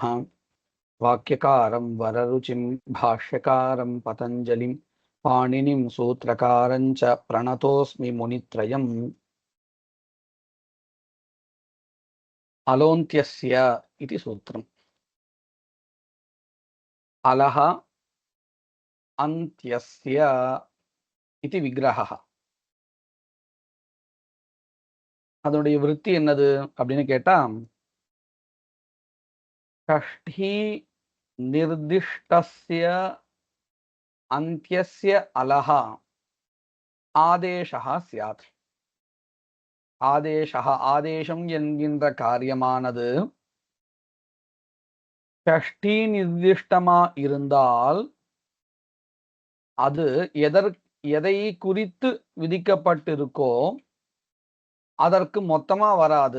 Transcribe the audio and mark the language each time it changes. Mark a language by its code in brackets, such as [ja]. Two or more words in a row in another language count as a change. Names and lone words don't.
[sa] वाक्यकारं वररुचिं भाष्यकारं पतञ्जलिं पाणिनिं सूत्रकारं च प्रणतोऽस्मि मुनित्रयम्। अलोन्त्यस्य इति सूत्रम्। अलः अन्त्यस्य इति विग्रहः. [ta] அதனுடைய விருத்தி என்னது அப்படின்னு கேட்டா, [sa] षष्ठी निर्दिष्टस्य अन्त्यस्य अलः आदेशः स्यात्. [ta] ஆதேசம் என்கின்ற காரியமானது ஷஷ்டி நிர்திஷ்டமா இருந்தால் அது எதை குறித்து விதிக்கப்பட்டிருக்கோ அதற்கு மொத்தமா வராது.